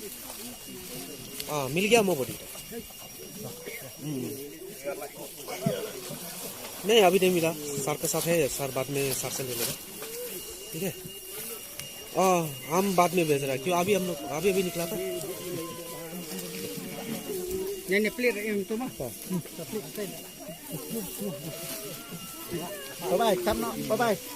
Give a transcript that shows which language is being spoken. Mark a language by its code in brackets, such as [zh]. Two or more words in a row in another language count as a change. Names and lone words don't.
[hi] मिल गया मोबाइल। नहीं अभी नहीं मिला, सर के साथ है, सर बाद में सर से ले लेगा, ठीक है? हम बाद में भेज रहे हैं, क्यों अभी हम लोग अभी निकला था। [ms] Ini plate yang tu mah. [en] Bye bye.